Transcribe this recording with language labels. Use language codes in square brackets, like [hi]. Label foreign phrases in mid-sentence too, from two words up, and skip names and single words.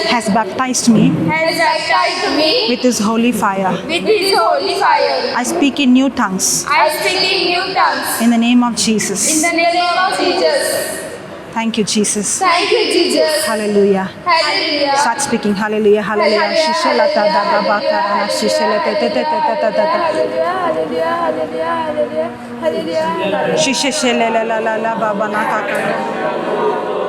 [en] has baptized me has baptized me with His holy fire. with His holy fire. I speak in new tongues I speak in new tongues in the name of in Jesus. the name of Jesus. Thank you, Jesus. Thank you, Jesus. Hallelujah. Hallelujah. Start speaking. Hallelujah. Hallelujah. Shishalata da ba ta ra na shishalata ta ta ta ta ta ta. Hallelujah, hallelujah, hallelujah, hallelujah. Shishele la la la la ba ba na ka ka.